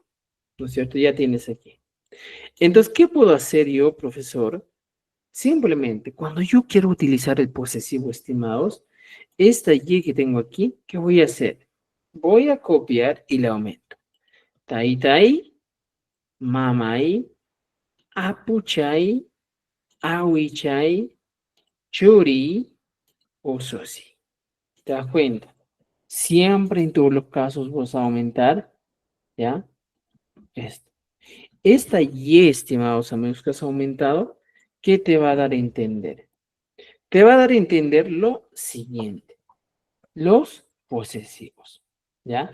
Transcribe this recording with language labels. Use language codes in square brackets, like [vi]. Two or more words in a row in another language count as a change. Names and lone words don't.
[es] ¿No es cierto? Ya tienes aquí. Entonces, ¿qué puedo hacer yo, profesor? Simplemente, cuando yo quiero utilizar el posesivo, estimados, esta Y que tengo aquí, ¿qué voy a hacer? Voy a copiar y le aumento. [qu] Tai tai, mamai, apuchai, awichai, churi, ososi. [es] ¿Te das cuenta? Siempre en todos los casos vas a aumentar, ¿ya? Esto. Esta Y, estimados amigos, que has aumentado, ¿qué te va a dar a entender? Te va a dar a entender lo siguiente, los posesivos, ¿ya?